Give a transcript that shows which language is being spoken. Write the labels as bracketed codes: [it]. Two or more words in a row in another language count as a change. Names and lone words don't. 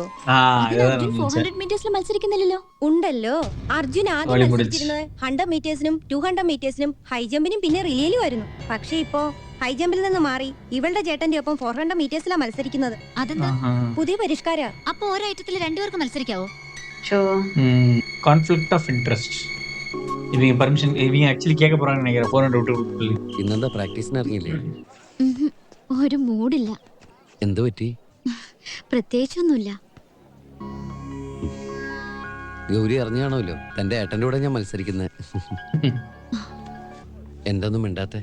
[ml] അർജുൻ 400 മീറ്റേഴ്സിൽ മത്സരിക്കുന്നില്ലല്ലോ. ഉണ്ടല്ലോ, അർജുൻ ആദ്യം മത്സരിച്ചിരുന്നത് 100 മീറ്റേഴ്സിനും 200 മീറ്റേഴ്സിനും [en] high jump [ml] പിന്നെ റിലേയിലും ആയിരുന്നു. പക്ഷെ ഇപ്പോ [en] high jump [ml] നിന്ന് മാറി ഇവളുടെ ചേട്ടന്റെ ഒപ്പം 400 മീറ്റേഴ്സിലാണ് മത്സരിക്കുന്നത്. അതെന്താ പുതിയ പരിഷ്കാര? അപ്പൊ ഓരോ ഐറ്റത്തിൽ 2 പേർക്ക് മത്സരിക്കാവോ? [en] conflict of interest. [ta] இவங்க பர்மிஷன் இவங்க ஆக்சுவலி கேட்க போறாங்கன்னு நினைக்கிறேன். 400 விட்டு [ml] ഇന്നെന്താ പ്രാക്ടീസിന് ഇറങ്ങിയില്ലേ? ഒരു മൂടില്ല. എന്ത് പറ്റി? പ്രത്യേകിച്ചൊന്നുമില്ല. ഗൗരി അറിഞ്ഞാണല്ലോ തന്റെ ഏട്ടന്റെ കൂടെ ഞാൻ മത്സരിക്കുന്നത്. എന്തൊന്നും മിണ്ടാത്തെ?